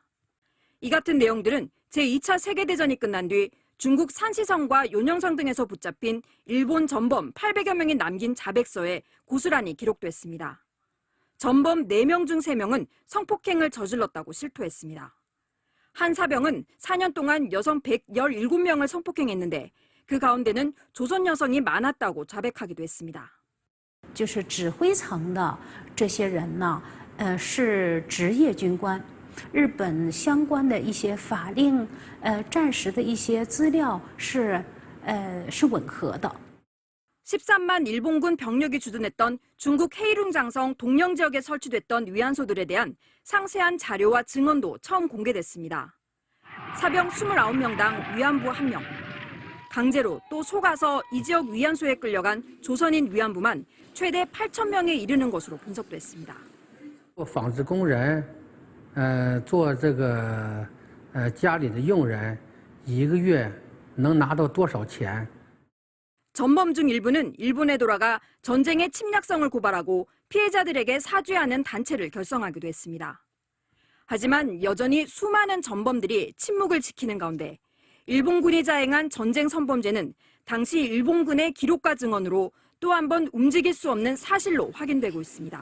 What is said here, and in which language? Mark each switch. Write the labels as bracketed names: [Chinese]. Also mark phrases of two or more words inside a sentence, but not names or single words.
[Korean] 이 같은 내용들은 제2차 세계대전이 끝난 뒤 중국 산시성과 요녕성 등에서 붙잡힌 일본 전범 800여 명이 남긴 자백서에 고스란히 기록됐습니다. 전범 4명 중 3명은 성폭행을 저질렀다고 실토했습니다. 한 사병은 4년 동안 여성 117명을 성폭행했는데 그 가운데는 조선 여성이 많았다고 자백하기도 했습니다. [Chinese] 就是指挥层的这些人呢，是职业军官。日本相关的一些法令，战时的一些资料是吻合的。 [Korean] 13만 일본군 병력이 주둔했던 중국 헤이룽 장성 동령 지역에 설치됐던 위안소들에 대한 상세한 자료와 증언도 처음 공개됐습니다. 사병 29명당 위안부 1명. 강제로 또 속아서 이 지역 위안소에 끌려간 조선인 위안부만 최대 8,000명에 이르는 것으로 분석됐습니다. [Chinese] 纺织工人，做这个家里的佣人，一个月能拿到多少钱？ [Korean] 전범 중 일부는 일본에 돌아가 전쟁의 침략성을 고발하고 피해자들에게 사죄하는 단체를 결성하기도 했습니다. 하지만 여전히 수많은 전범들이 침묵을 지키는 가운데 일본군이 자행한 전쟁 성범죄는 당시 일본군의 기록과 증언으로 또 한 번 움직일 수 없는 사실로 확인되고 있습니다.